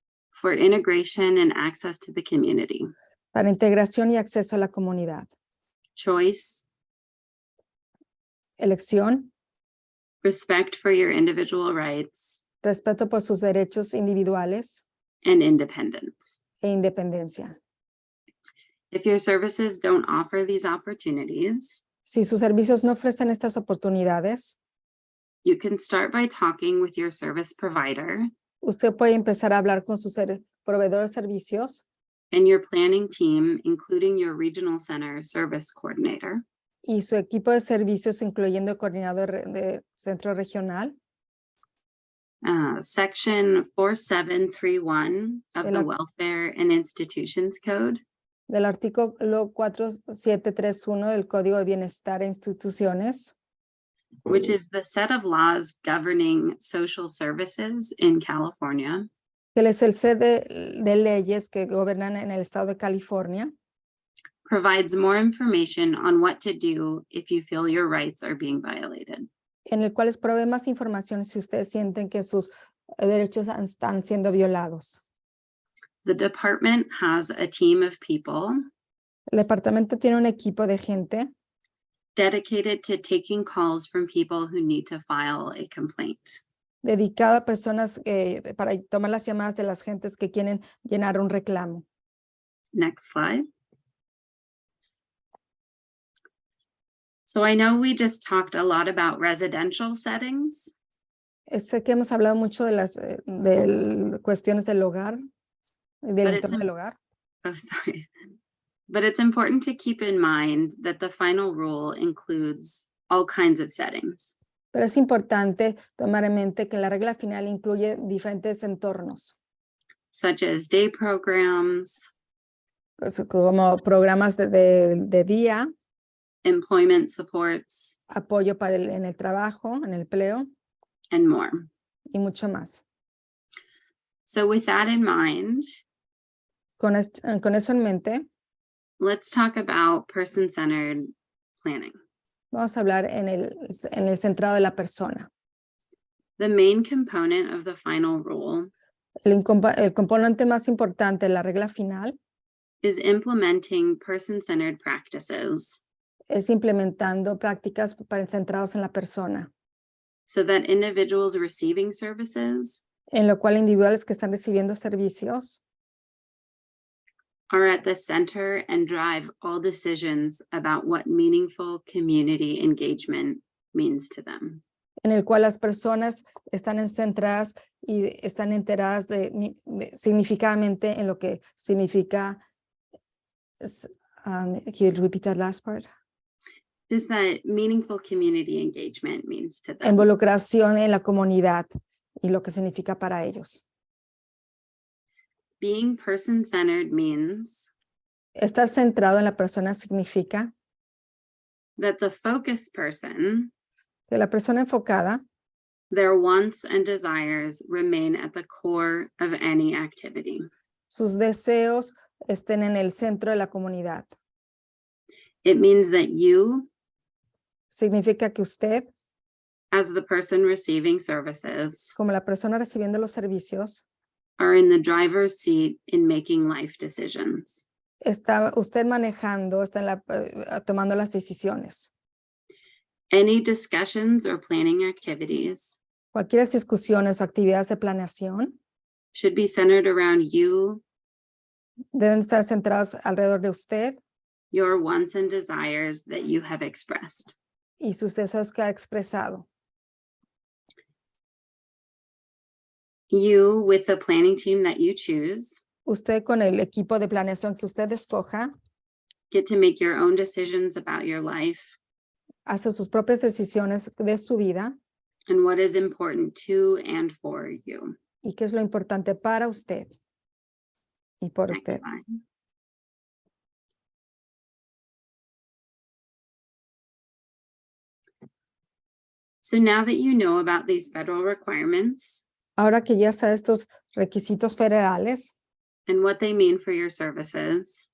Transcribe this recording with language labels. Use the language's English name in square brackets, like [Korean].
[English] for integration and access to the community. [Spanish] para integración y acceso a la comunidad. [English] Choice, [Spanish] Elección, [English] respect for your individual rights, [Spanish] respeto por sus derechos individuales [English] and independence. [Spanish] e independencia. [English] If your services don't offer these opportunities, [Spanish] Si sus servicios no ofrecen estas oportunidades, [English] you can start by talking with your service provider [Spanish] usted puede empezar a hablar con su proveedor de servicios [English] and your planning team, including your regional center service coordinator, [Spanish] y su equipo de servicios, incluyendo el coordinador de centro regional. [English] Section 4731 of [Spanish] El [English] the ar- Welfare and Institutions Code [Spanish] Del artículo 4731 del Código de Bienestar e Instituciones, [English] which is the set of laws governing social services in California, [Spanish] que es el set de leyes que gobernan en el estado de California, [English] provides more information on what to do if you feel your rights are being violated. [Spanish] en el cual les provee más información si ustedes sienten que sus derechos están siendo violados. [English] The department has a team of people [Spanish] El departamento tiene un equipo de gente [English] dedicated to taking calls from people who need to file a complaint. [Spanish] Dedicado a personas para tomar las llamadas de las gentes que quieren llenar un reclamo. [English] Next slide. So I know we just talked a lot about residential settings, [Spanish] Sé que hemos hablado mucho de las cuestiones del hogar, del [English] But it's [Spanish] entorno del hogar, [English] oh, sorry. But it's important to keep in mind that the final rule includes all kinds of settings. [Spanish] pero es importante tomar en mente que la regla final incluye diferentes entornos, [English] Such as day programs, [Spanish] pues, como programas de día, [English] employment supports, [Spanish] apoyo en el trabajo, en el empleo [English] and more. [Spanish] y mucho más. [English] So with that in mind, [Spanish] Con eso en mente, [English] let's talk about person-centered planning. [Spanish] vamos a hablar en el centrado de la persona. [English] The main component of the final rule [Spanish] El componente más importante de la regla final [English] is implementing person-centered practices [Spanish] es implementando prácticas centradas en la persona, [English] so that individuals receiving services [Spanish] en lo cual individuales que están recibiendo servicios [English] are at the center and drive all decisions about what meaningful community engagement means to them. [Spanish] en el cual las personas están centradas y están enteradas significativamente en lo que significa. [English] Can you repeat that last part? Is that meaningful community engagement means to them. [Spanish] Involucración en la comunidad y lo que significa para ellos. [English] Being person-centered means [Spanish] Estar centrado en la persona significa [English] that the focus person, [Spanish] que la persona enfocada, [English] their wants and desires remain at the core of any activity. [Spanish] sus deseos estén en el centro de la comunidad. [English] It means that you, [Spanish] Significa que usted, [English] as the person receiving services, [Spanish] como la persona recibiendo los servicios, [English] are in the driver's seat in making life decisions. [Spanish] está usted manejando, está tomando las decisiones. [English] Any discussions or planning activities [Spanish] Cualquier discusiones o actividades de planeación [English] should be centered around you, [Spanish] deben estar centrados alrededor de usted [English] your wants and desires that you have expressed. [Spanish] y sus deseos que ha expresado. [English] You, with the planning team that you choose, [Spanish] Usted con el equipo de planeación que usted escoja, [English] get to make your own decisions about your life [Spanish] hace sus propias decisiones de su vida [English] and what is important to and for you. [Spanish] y qué es lo importante para usted y por [English] Next [Spanish] usted. [English] slide. So now that you know about these federal requirements [Spanish] Ahora que ya sabe estos requisitos federales [English] and what they mean for your services,